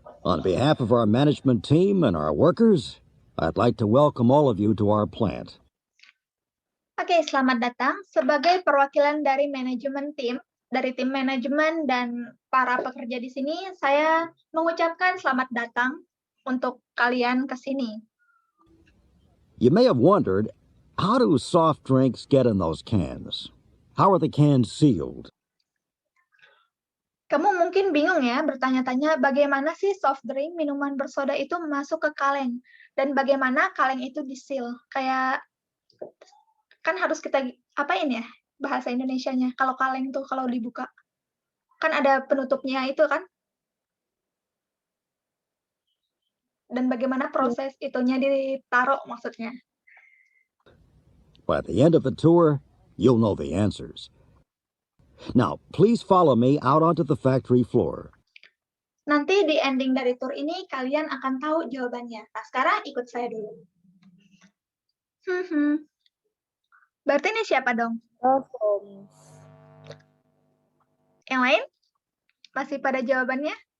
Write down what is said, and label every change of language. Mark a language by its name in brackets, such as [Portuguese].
[English] On behalf of our management team and our workers, I'd like to welcome all of you to our plant. [Indonesian] Oke, selamat datang. Sebagai perwakilan dari manajemen tim, dari tim manajemen dan para pekerja di sini, saya mengucapkan selamat datang untuk kalian ke sini. [English] You may have wondered, how do soft drinks get in those cans? How are the cans sealed? [Indonesian] Kamu mungkin bingung ya, bertanya-tanya bagaimana sih soft drink, minuman bersoda itu masuk ke kaleng, dan bagaimana kaleng itu di-seal. Kayak kan harus kita apain ya bahasa Indonesianya kalau kaleng tuh kalau dibuka kan ada penutupnya itu kan, dan bagaimana proses itunya ditaruh maksudnya. [English] By the end of the tour, you'll know the answers. Now, please follow me out onto the factory floor. [Indonesian] Nanti di ending dari tour ini kalian akan tahu jawabannya. Nah, sekarang ikut saya dulu. Berarti ini siapa dong? [English] Bravo. [Indonesian] Yang lain? Masih pada jawabannya?